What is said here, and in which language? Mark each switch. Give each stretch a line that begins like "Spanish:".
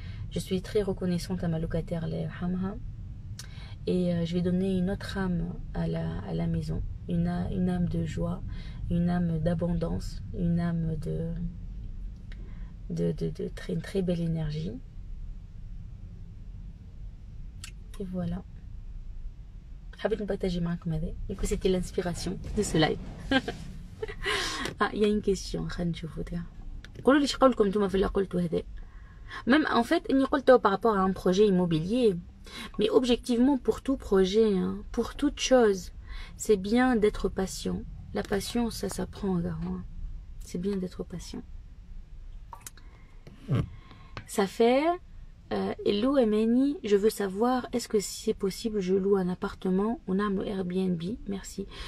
French: Je suis très reconnaissante à ma locataire et je vais donner une autre âme à la maison, une âme de joie, une âme d'abondance, une âme une très belle énergie. Et voilà.
Arabic: حبيت نبارطاجي معكم هذا.
French: Du coup c'était l'inspiration de ce live. Il y a une question
Arabic: خلينا نشوفوا تاع. قولوا لي اش قولكم نتوما في اللي قلتوا هذا.
French: Même en fait
Arabic: اني قلته
French: par rapport à un projet immobilier, mais objectivement pour tout projet, pour toute chose, c'est bien d'être patient. La patience ça s'apprend garant. C'est bien d'être patient. Ça fait Hello Emeni, je veux savoir est-ce que si c'est possible je loue un appartement on a le Airbnb, merci.